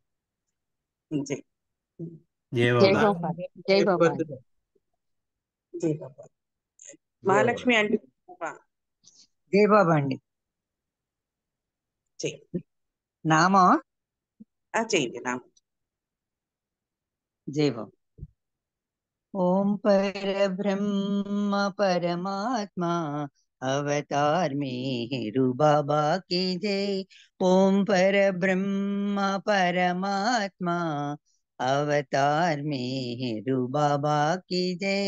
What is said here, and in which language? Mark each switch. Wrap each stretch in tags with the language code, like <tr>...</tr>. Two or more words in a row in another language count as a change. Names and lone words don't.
<te>జై బాబా. జై బాబా. జై బాబా. మహాలక్ష్మి ఆంటీ. జై బాబా అండి. నామా చేయండి నామం. జై బాబా.</te> <hi>ओम परब्रह्म परमात्मा अवतार मेहरु बाबा की जय. ओम परब्रह्म परमात्मा अवतार मेहरु बाबा की जय.</hi>